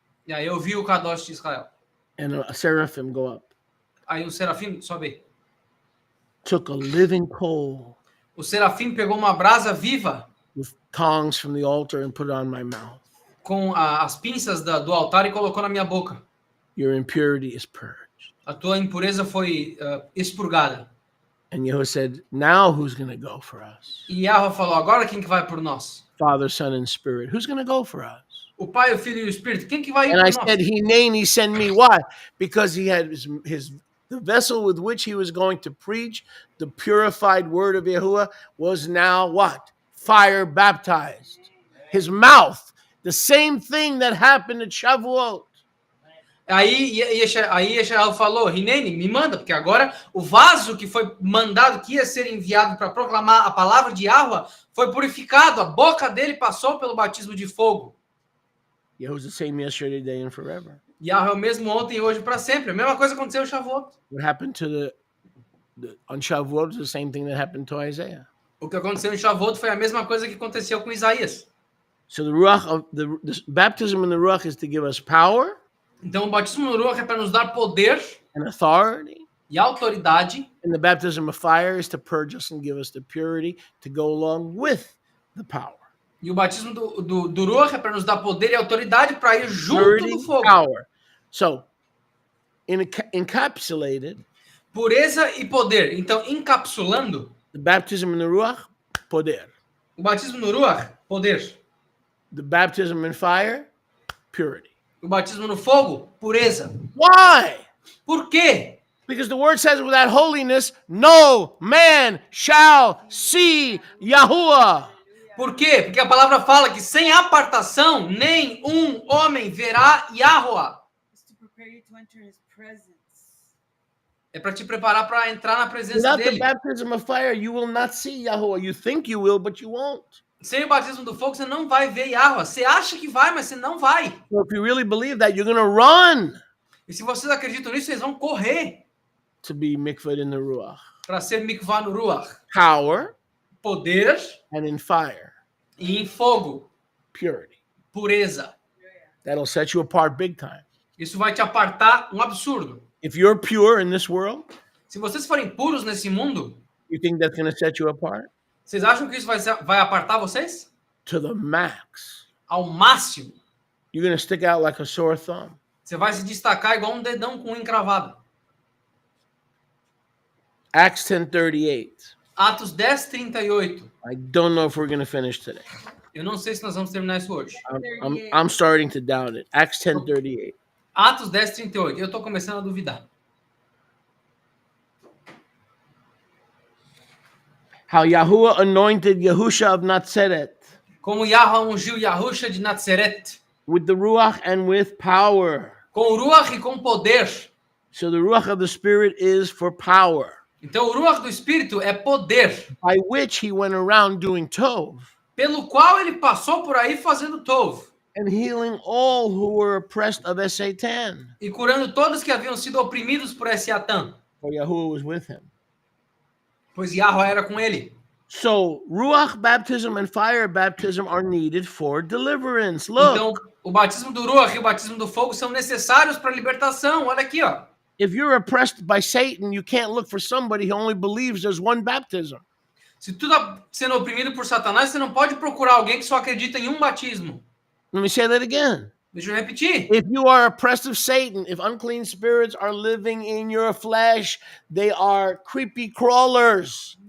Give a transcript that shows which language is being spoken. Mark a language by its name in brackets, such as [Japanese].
[Portuguese] E aí eu vi o Kadosh de Israel. [English] And a seraphim go up. [Portuguese] Aí o serafim, sobe. [English] Took a living coal [Portuguese] O serafim pegou uma brasa viva [English] with tongs from the altar and put it on my mouth. [Portuguese] com as pinças do altar e colocou na minha boca. [English] Your impurity is purged. [Portuguese] A tua impureza foi expurgada. [English] And Yahuwah said, now who's going to go for us? [Portuguese] E Yahweh falou, agora quem que vai por nós? [English] Father, Son, and Spirit. Who's going to go for us? [Portuguese] O Pai, o Filho e o Espírito. Quem que vai ir [English] And [Portuguese] por [English] I [Portuguese] nós? [English] said, Hineni, send me. Why? Because he had the vessel with which he was going to preach the purified word of Yahuwah was now what? Fire baptized. His mouth, the same thing that happened at Shavuot. [Portuguese] Aí Yeshayahu falou, Hineni, me manda, porque agora o vaso que foi mandado, que ia ser enviado para proclamar a palavra de Yahweh, foi purificado. A boca dele passou pelo batismo de fogo. [English] Yahuwah's the same yesterday, today, and forever. [Portuguese] Yahweh é o mesmo ontem e hoje para sempre. A mesma coisa aconteceu em Shavuot. [English] What happened to on Shavuot is the same thing that happened to Isaiah. [Portuguese] O que aconteceu em Shavuot foi a mesma coisa que aconteceu com Isaías. [English] So the Ruach of the baptism in the Ruach is to give us power [Portuguese] Então, o batismo no Ruach é para nos dar poder [English] and authority. [Portuguese] e autoridade. [English] And the baptism of fire is to purge us and give us the purity to go along with the power. [Portuguese] E o batismo do Ruach é para nos dar poder e autoridade para ir junto [English] Purity, [Portuguese] do fogo. [English] power. So, encapsulated, [Portuguese] Pureza e poder. Então, encapsulando, [English] the baptism in the Ruach, poder. [Portuguese] o batismo no Ruach, poder. [English] The baptism in fire, purity. [Portuguese] O batismo no fogo, pureza. [English] Why? [Portuguese] Por quê? [English] Because the word says without holiness, no man shall see Yahuwah. [Portuguese] Por quê? Porque a palavra fala que sem apartação, nem um homem verá Yahweh. [English] It's to prepare you to enter his presence. [Portuguese] É para te preparar para entrar na presença [English] Without the [Portuguese] dele. [English] baptism of fire, you will not see Yahuwah. You think you will, but you won't. [Portuguese] Sem o batismo do fogo, você não vai ver Yahweh. Você acha que vai, mas você não vai. [English] So if you really believe that, you're going to run [Portuguese] E se vocês acreditam nisso, vocês vão correr [English] to be mikvah in the Ruach. [Portuguese] para ser mikvah no Ruach. [English] Power [Portuguese] Poder [English] and in fire, [Portuguese] e em fogo. [English] purity. [Portuguese] pureza. [English] That'll set you apart big time. [Portuguese] Isso vai te apartar um absurdo. [English] If you're pure in this world, [Portuguese] Se vocês forem puros nesse mundo, [English] you think that's going to set you apart? [Portuguese] vocês acham que isso vai apartar vocês? [English] To the max. [Portuguese] Ao máximo. [English] You're going to stick out like a sore thumb. [Portuguese] Você vai se destacar igual um dedão com unha encravada. [English] Acts 10:38. [Portuguese] Atos 10, 38. [English] I don't know if we're going to finish today. [Portuguese] Eu não sei se nós vamos terminar isso hoje. [English] I'm starting to doubt it. Acts 10:38. [Portuguese] Atos 10, 38. Eu estou começando a duvidar. [English] How Yahuwah anointed Yahusha of Nazareth [Portuguese] Como Yahweh ungiu Yahusha de Nazareth. [English] with the Ruach and with power. [Portuguese] Com o Ruach e com poder. [English] So the Ruach of the Spirit is for power, [Portuguese] Então o Ruach do Espírito é poder. [English] by which he went around doing tov [Portuguese] Pelo qual ele passou por aí fazendo tov. [English] and healing all who were oppressed of Satan. [Portuguese] E curando todos que haviam sido oprimidos por Essiatã. [English] For Yahuwah was with him. [Portuguese] Pois Yahweh era com ele. [English] So Ruach baptism and fire baptism are needed for deliverance. Look, [Portuguese] Então, o batismo do Ruach e o batismo do fogo são necessários para a libertação. Olha aqui, ó. [English] if you're oppressed by Satan, you can't look for somebody who only believes there's one baptism. [Portuguese] Se tu tá sendo oprimido por Satanás, você não pode procurar alguém que só acredita em um batismo. [English] Let me say that again. [Portuguese] Deixa eu repetir. [English] If you are oppressed of Satan, if unclean spirits are living in your flesh, they are creepy crawlers.